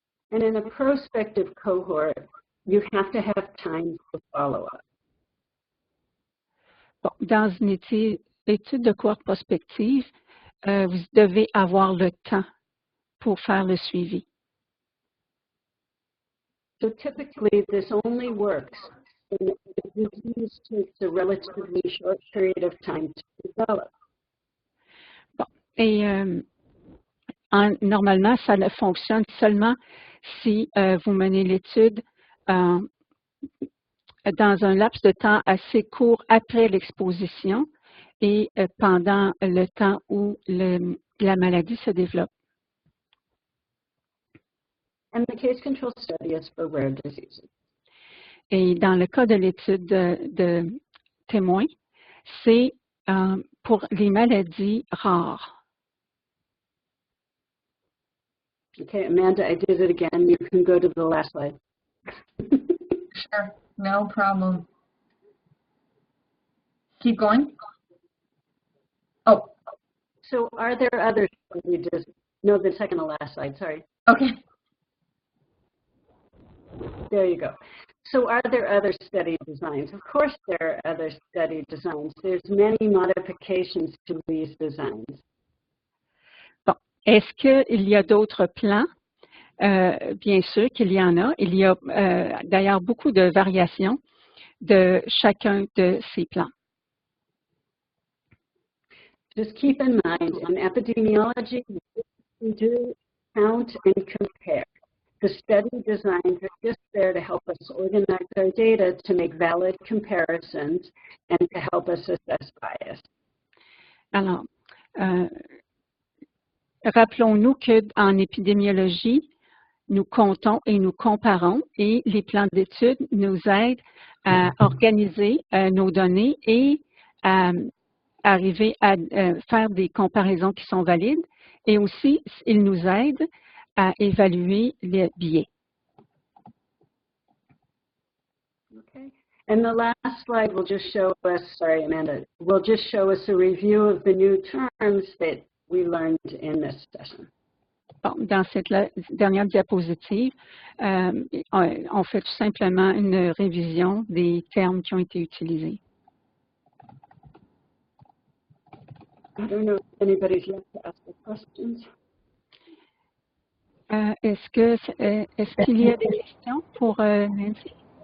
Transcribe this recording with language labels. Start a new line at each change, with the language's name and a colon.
English: And in a prospective cohort, you have to have time for follow-up.
French: Bon, dans une étude de cohorte prospective, vous devez avoir le temps pour faire le suivi.
English: So typically, this only works when the disease takes a relatively short period of time to develop.
French: Bon, et normalement, ça ne fonctionne seulement si vous menez l'étude dans un laps de temps assez court après l'exposition et pendant le temps où la maladie se développe.
English: And the case control study is for rare diseases.
French: Et dans le cas de l'étude de témoins, c'est pour les maladies rares.
English: Okay, Amanda, I did it again. You can go to the last slide. Sure, no problem. Keep going. Oh, So are there other study no, the second to last slide, sorry. okay. There you go. So are there other study designs? Of course there are other study designs. There's many modifications to these designs.
French: Bon, est-ce qu'il y a d'autres plans? Bien sûr qu'il y en a. Il y a d'ailleurs beaucoup de variations de chacun de ces plans.
English: Just keep in mind, in epidemiology, we do count and compare. The study designs are just there to help us organize our data to make valid comparisons and to help us assess bias.
French: Alors, rappelons-nous qu'en épidémiologie, nous comptons et nous comparons et les plans d'études nous aident à organiser nos données et à arriver à faire des comparaisons qui sont valides et aussi, ils nous aident à évaluer les biais.
English: Okay. And the last slide will just show us, sorry, Amanda, will just show us a review of the new terms that we learned in this session.
French: Bon, dans cette dernière diapositive, on fait tout simplement une révision des termes qui ont été utilisés.
English: I don't know if anybody's yet to ask the questions.
French: Est-ce qu'il y a des questions pour Nancy?